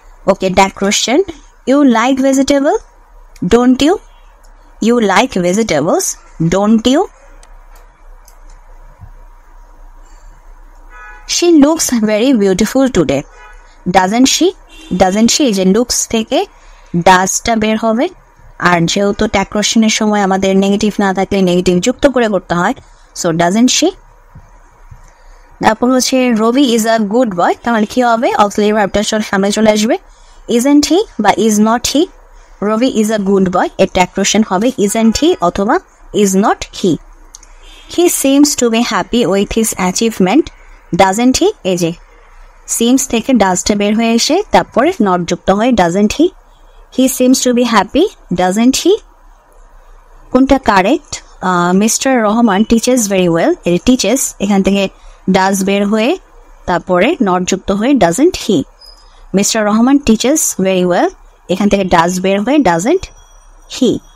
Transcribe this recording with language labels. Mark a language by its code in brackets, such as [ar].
[en] Okay, that question. You like vegetable, don't you? You like vegetables, don't you? She looks very beautiful today, doesn't she? [bn] এই যে looks থেকে ডাজটা বের হবে, আর যেহেতু tag কোশ্চেনের সময় আমাদের নেগেটিভ না থাকলে নেগেটিভ যুক্ত করে করতে হয়, সো ডাজন্ট শি। তারপর হচ্ছে [en] Rabi is a good boy, [bn] তাহলে কি হবে? অক্সিলারি ভার্বটা সামনে চলে আসবে, ইজন্ট হি বা is not he. Rabi is a good boy, এর ট্যাগ কোশ্চেন হবে ইজন্ট হি অথবা is not he. [en] He seems to be happy with his achievement, doesn't he? [bn] এই যে সিমস থেকে ডাজটা বের হয়ে এসে তারপরে নট যুক্ত হয়, doesn't he? [en] He seems to be happy, doesn't he? [bn] কোনটা correct? [en] mister Rahman teaches very well, [bn] এর টিচেস এখান থেকে ডাজ বের হয়ে তারপরে নট যুক্ত হয়ে doesn't he. Mister Rahman teaches very well, এখান থেকে ডাজ বের হয়ে ডাজেন্ট হি।